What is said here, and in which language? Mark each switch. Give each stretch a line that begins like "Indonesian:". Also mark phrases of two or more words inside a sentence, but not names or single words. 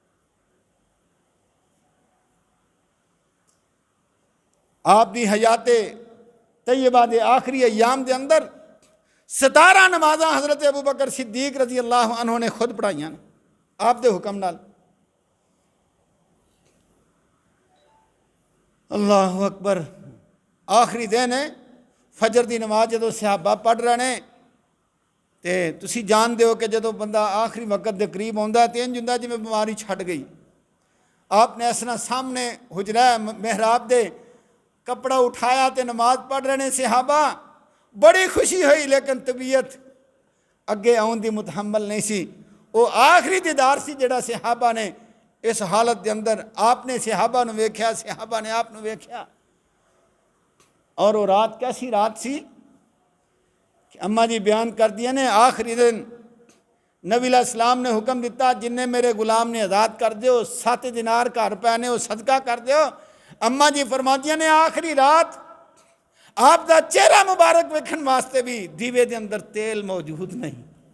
Punjabi: آپ دی حیات طیبہ دے آخری ایام دے اندر 17 نمازاں حضرت ابو بکر صدیق
Arabic: رضی اللہ عنہ
Punjabi: نے خود پڑھائیاں آپ دے حکم نال
Arabic: اللہ اکبر
Punjabi: آخری دن ہے فجر دی نماز جدو صحابہ پڑھ رہے ہیں تے تسی جان دیو کہ جدو بندہ آخری وقت دے قریب ہوندا ہے تے انج ہوندا جویں بیماری چھٹ گئی آپ نے اس طرح سامنے حجرہ محراب دے کپڑا اٹھایا تے نماز پڑھ رہے ہیں صحابہ بڑی خوشی ہوئی لیکن طبیعت اگے آن دی متحمل نہیں سی وہ آخری دیدار سی جڑا صحابہ نے اس حالت دے اندر آپ نے صحابہ نو ویکھیا صحابہ نے آپ نو ویکھیا اور وہ رات کیسی رات سی کہ اماں جی بیان کر دیا نے آخری دن نبی
Arabic: علیہ السلام
Punjabi: نے حکم دیتا جن نے میرے غلام نے آزاد کر دیو 7 دینار گھر پہنے وہ صدقہ کر دیو اماں جی فرماندیاں نے آخری رات آپ دا چہرہ مبارک ویکھن واسطے بھی دیوے دے اندر تیل موجود نہیں